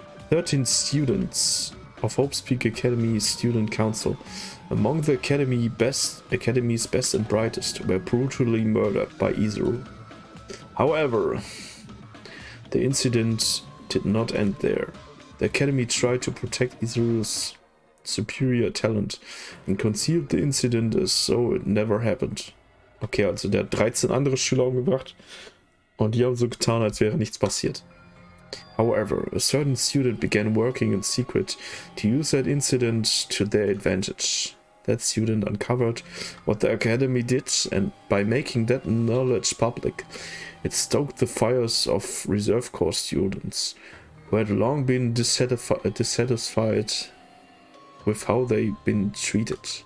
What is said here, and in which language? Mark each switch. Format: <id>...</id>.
<en>13 students of Hope's Peak Academy Student Council, among the Academy's best and brightest, were brutally murdered by Izuru. However, the incident did not end there. The Academy tried to protect Izuru's superior talent and concealed the incident as though it never happened.</en> <de>Okay, also der hat 13 andere Schüler umgebracht und die haben so getan, als wäre nichts passiert.</de> <en>However, a certain student began working in secret to use that incident to their advantage. That student uncovered what the Academy did, and by making that knowledge public, it stoked the fires of Reserve Corps students, who had long been dissatisfied with how they'd been treated.</en>